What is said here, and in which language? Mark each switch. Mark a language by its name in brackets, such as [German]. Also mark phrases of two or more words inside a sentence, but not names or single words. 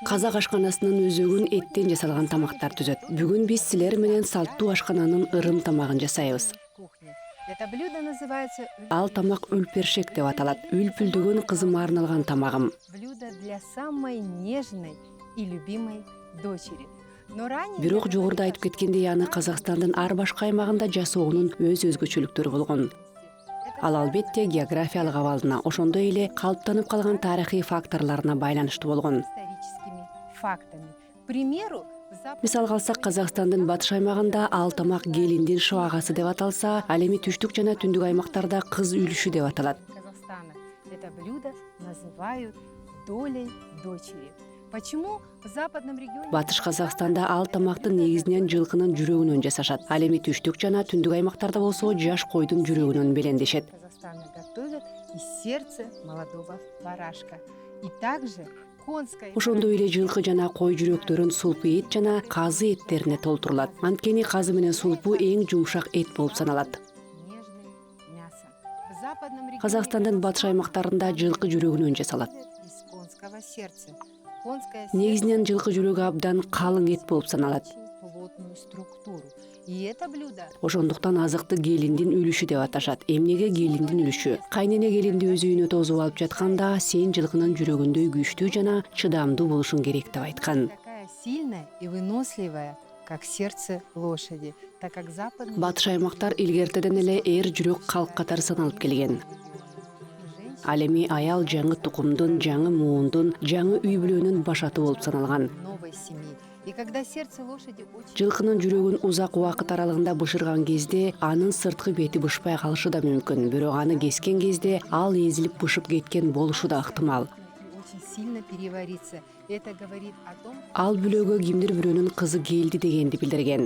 [Kyrgyz] Казак ашканасынын өзөгүн эттен жасалган тамактар түзөт. Бүгүн биз силер менен салттуу ашкананын ырым тамагын жасайбыз. [Russian] Это блюдо называется [Kyrgyz] Ал тамак үлпершек деп аталат. Үлпүлдөгөн кызыма арналган тамагым. [Russian] блюдо для самой нежной и любимой дочери. Но ранее [Kyrgyz] Бирок жогоруда айтып кеткендей, аны Казакстандын ар башка аймагында жасоонун өз өзгөчөлүктөрү болгон. Ал албетте географиялык абалына, ошондой эле калыптанып калган тарыхый факторлоруна байланыштуу болгон. [Russian] историческими фактами. К примеру, [Kyrgyz] Мисалга алсак, Казакстандын батыш аймагында ал тамак гелиндин шыбагасы деп аталса, ал эми түштүк жана түндүк аймактарда кыз үлүшү деп аталат. [Russian] Казахстана это блюдо называют долей дочери. Почему в западном регионе [Kyrgyz] Батыш Казакстанда ал тамакты негизинен жылкынын жүрөгүнөн жасашат. Ал эми түштүк жана түндүк аймактарда болсо жаш койдун жүрөгүнөн белендешет. [Russian] Казахстана готовят из сердца молодого барашка. И также конская [Kyrgyz] Ошондой эле жылкы жана кой жүрөктөрүн сулпу эт жана казы эттерине толтурулат. Анткени казы менен сулпу эң жумшак эт болуп саналат. [Russian] нежным мясом. В западном регионе [Kyrgyz] Казакстандын батыш аймактарында жылкы жүрөгүнөн жасалат. [Russian] из конского сердца. Конское сердце [Kyrgyz] Негизинен жылкы жүрөгү абдан калың эт болуп саналат. [Russian] очень плотную структуру. И это блюдо [Kyrgyz] Ошондуктан азыкты гелиндин үлүшү деп аташат. Эмнеге гелиндин үлүшү? Кайнене гелинди өз үйүнө тосуп алып жатканда сен жылкынын жүрөгүндөй күчтүү жана чыдамдуу болушуң керек деп айткан. [Russian] такая сильная и выносливая, как сердце лошади, так как западный [Kyrgyz] Батыш аймактар илгертеден эле эр жүрөк калк катары саналып келген. Ал эми аял жаңы тукумдун, жаңы муундун, жаңы үй бүлөнүн башаты болуп саналган. [Russian] новой семьи. И когда сердце лошади очень [Kyrgyz] Жылкынын жүрөгүн узак убакыт аралыгында бышырган кезде анын сырткы бети бышпай калышы да мүмкүн. Бирок аны кескен кезде ал эзилип бышып кеткен болушу да ыктымал. [Russian] очень сильно переварится. Это говорит о том, [Kyrgyz] Ал бүлөгө кимдир бирөөнүн кызы келди дегенди билдирген.